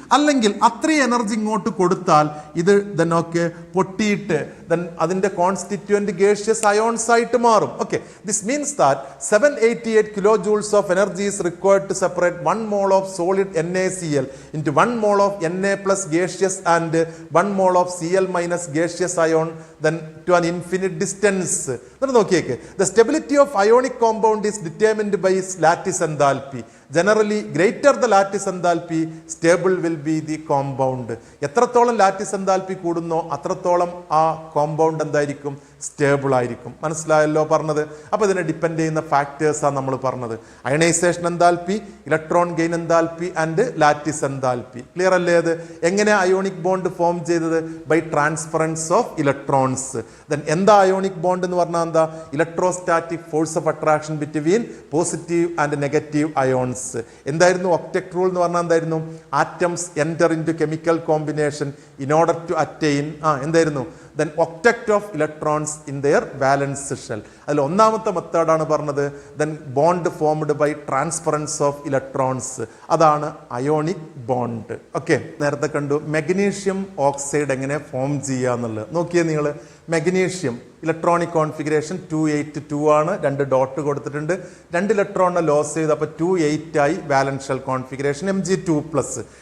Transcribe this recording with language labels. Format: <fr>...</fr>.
<ml>അല്ലെങ്കിൽ അത്രയും എനർജി ഇങ്ങോട്ട് കൊടുത്താൽ ഇത് ദെന്നൊക്കെ പൊട്ടിയിട്ട് അതിന്റെ കോൺസ്റ്റിറ്റ്യുവന്റ് ഗേഷ്യസ് അയോൺസ് ആയിട്ട് മാറും.</ml> <en>Okay, this means that 788 kilo joules of energy is required to separate 1 mole of solid NaCl into 1 mole of Na plus gaseous and 1 mole of Cl minus gaseous ion then to an infinite distance.</en> <ml>എന്നിട്ട് നോക്കിയേക്ക്,</ml> <en>the stability of ionic compound is determined by its lattice enthalpy. Generally, greater the lattice enthalpy, stable will be the compound.</en> <ml>എത്രത്തോളം lattice enthalpy കൂടുന്നോ അത്രത്തോളം ആ compound എന്തായിരിക്കും? Stable ആയിരിക്കും. മനസ്സിലായല്ലോ പറഞ്ഞത്? അപ്പോൾ ഇതിനെ ഡിപ്പെൻഡ് ചെയ്യുന്ന ഫാക്ടേഴ്സാണ് നമ്മൾ പറഞ്ഞത്. Ionisation enthalpy, electron gain enthalpy and lattice enthalpy. Clear അല്ലേ? അത് എങ്ങനെ അയോണിക് ബോണ്ട് ഫോം ചെയ്തത്?</ml> <en>By transference of electrons. Then</en> <ml>എന്താ അയോണിക് ബോണ്ട് എന്ന് പറഞ്ഞാൽ എന്താ?</ml> <en>Electrostatic force of attraction between positive and negative ions.</en> <ml>എന്തായിരുന്നു ഒക്ടറ്റ് റൂൾ എന്ന് പറഞ്ഞാൽ? എന്തായിരുന്നു?</ml> <en>Atoms enter into chemical combination in order to attain എന്തായിരുന്നു? then octet of electrons in their valence shell.</en> <ml>അതിൽ ഒന്നാമത്തെ മെത്തേഡാണ് പറഞ്ഞത്.</ml> <en>then bond formed by transference of electrons.</en> <ml>അതാണ് അയോണിക് ബോണ്ട്. ഓക്കെ, നേരത്തെ കണ്ടു മെഗ്നീഷ്യം ഓക്സൈഡ് എങ്ങനെ ഫോം ചെയ്യുക എന്നുള്ളത്. നോക്കിയേ നിങ്ങൾ, മെഗ്നീഷ്യം ഇലക്ട്രോണിക് കോൺഫിഗറേഷൻ 282 ആണ്. 2 ഡോട്ട് കൊടുത്തിട്ടുണ്ട്. 2 ഇലക്ട്രോണിനെ ലോസ് ചെയ്ത് അപ്പോൾ 28 ആയി വാലൻസ് ഷെൽ കോൺഫിഗറേഷൻ. Mg2+.</ml>